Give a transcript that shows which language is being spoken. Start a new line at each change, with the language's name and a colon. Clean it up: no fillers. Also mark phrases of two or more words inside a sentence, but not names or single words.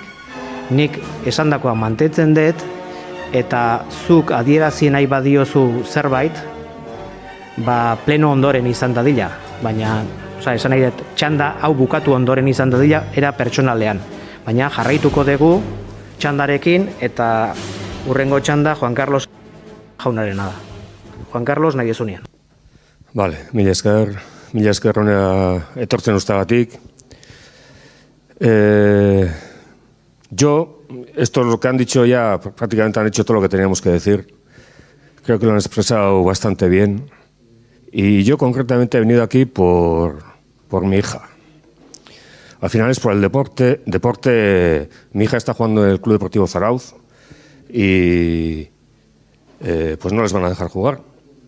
Basque: Nik esandakoa mantentzen dut, eta zuk adierazi nahi badiozu zerbait, pleno ondoren izan dadila, baina esan nahi dut, txanda hau bukatu ondoren izan dadila, era pertsonalean. Baina jarraituko dugu txandarekin, eta urrengo txanda Juan Carlos jaunarena da. Juan Carlos nahi ezunean. Vale, mila esker honea etortzen ustagatik.
Spanish: Yo, esto es lo que han dicho ya, prácticamente han hecho todo lo que teníamos que decir. Creo que lo han expresado bastante bien. Y yo concretamente he venido aquí por mi hija. Al final es por el deporte. Mi hija está jugando en el Club Deportivo Zarauz y pues no les van a dejar jugar.